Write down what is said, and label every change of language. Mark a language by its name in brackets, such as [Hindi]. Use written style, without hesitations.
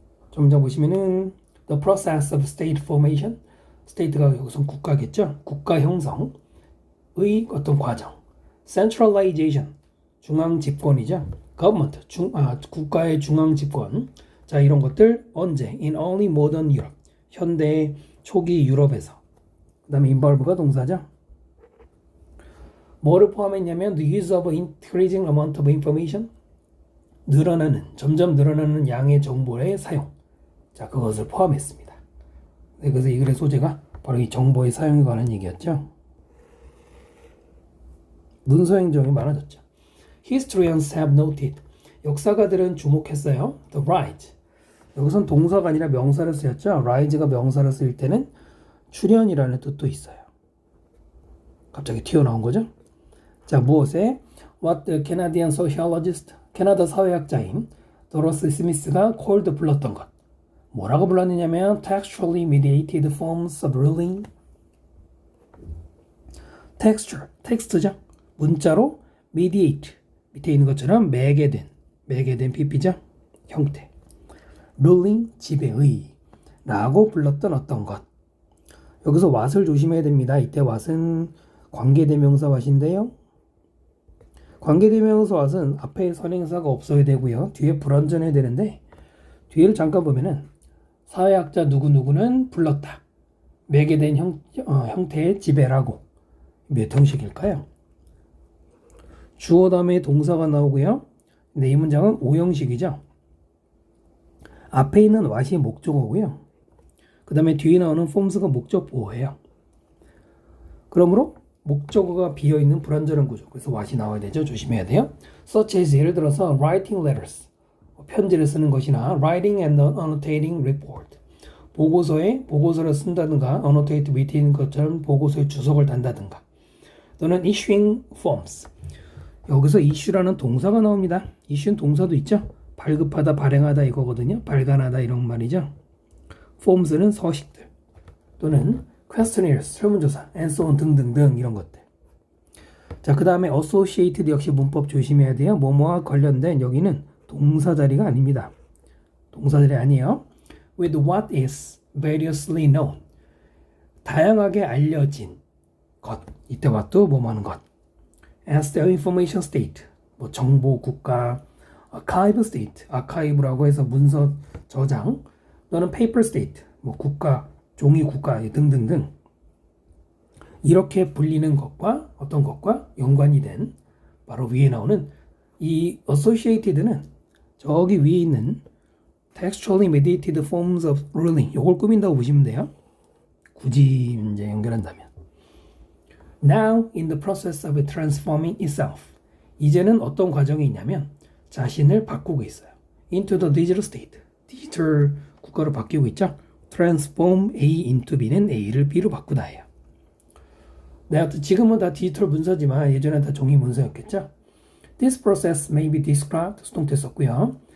[Korean] 좀 더 보시면은 [English] the process of state formation, state가 [Korean] 여기서 국가겠죠. 국가 형성의 어떤 과정. centralization, 중앙 집권이죠. government, 국가의 중앙 집권. 자, 이런 것들 언제? [English] in only modern Europe, [Korean] 현대 초기 유럽에서. 그 다음에 involve가 동사죠. 뭐를 포함했냐면 [English] the use of increasing amount of information, [Korean] 점점 늘어나는 양의 정보의 사용. 자, 그것을 포함했습니다. 네, 그래서 이 글의 소재가 바로 이 정보의 사용에 관한 얘기였죠. 문서 행정이 많아졌죠. [English] Historians have noted, [Korean] 역사가들은 주목했어요. The rise, 여기선 동사가 아니라 명사를 쓰였죠. rise가 명사를 쓸 때는 출현이라는 뜻도 있어요. 갑자기 튀어나온 거죠. 자, 무엇에? [English] What the Canadian sociologist, [Korean] 캐나다 사회학자인 도로스 스미스가 [English] called, [Korean] 불렀던 것. 뭐라고 불렀느냐면 [English] textually mediated forms of ruling. [Korean] texture, 텍스트죠. 문자로 mediate, 밑에 있는 것처럼 매개된 PP죠. 형태. ruling, 지배의 라고 불렀던 어떤 것. 여기서 what을 조심해야 됩니다. 이때 what은 관계대명사 what인데요. 관계대명사 what은 앞에 선행사가 없어야 되고요. 뒤에 불완전해야 되는데 뒤를 잠깐 보면은 사회학자 누구누구는 불렀다. 매개된 형태의 지배라고. 몇 형식일까요? 주어 다음에 동사가 나오고요. 근데 이 문장은 5형식이죠. 앞에 있는 what이 목적어고요. 그 다음에 뒤에 나오는 forms가 목적 보호예요. 그러므로 목적어가 비어있는 불완전한 구조. 그래서 what이 나와야 되죠. 조심해야 돼요. [English] such as, [Korean] 예를 들어서 [English] writing letters, [Korean] 편지를 쓰는 것이나 [English] writing and annotating report, [Korean] 보고서를 쓴다든가 annotate 밑에 있는 것처럼 보고서에 주석을 단다든가 또는 [English] issuing forms. [Korean] 여기서 issue라는 동사가 나옵니다. issue는 동사도 있죠. 발급하다, 발행하다 이거거든요. 발간하다 이런 말이죠. forms는 서식들 또는 questionnaires, 설문조사, [English] and so on [Korean] 등등등 이런 것들. 자, 그 다음에 associated 역시 문법 조심해야 돼요. 뭐뭐와 관련된 여기는 동사 자리가 아닙니다. 동사 자리 아니에요. [English] With what is variously known. [Korean] 다양하게 알려진 것. 이때 what도 뭐뭐 하는 것. [English] As the information state. [Korean] 뭐 정보 국가. [English] archive state. [Korean] archive라고 해서 문서 저장. 또는 [English] paper state. [Korean] 뭐 국가, 종이 국가 등등등. 이렇게 불리는 것과 어떤 것과 연관이 된 바로 위에 나오는 이 associated는 저기 위에 있는 [English] textually mediated forms of ruling [Korean] 요걸 꾸민다고 보시면 돼요. 굳이 이제 연결한다면. [English] Now in the process of transforming itself. [Korean] 이제는 어떤 과정이 있냐면 자신을 바꾸고 있어요. [English] Into the digital state. [Korean] 디지털 국가로 바뀌고 있죠. [English] Transform A into B [Korean] 는 A를 B로 바꾸다예요. 네, 지금은 다 디지털 문서지만 예전엔 다 종이 문서였겠죠. [English] This process may be described, [Korean] 수동태 썼고요.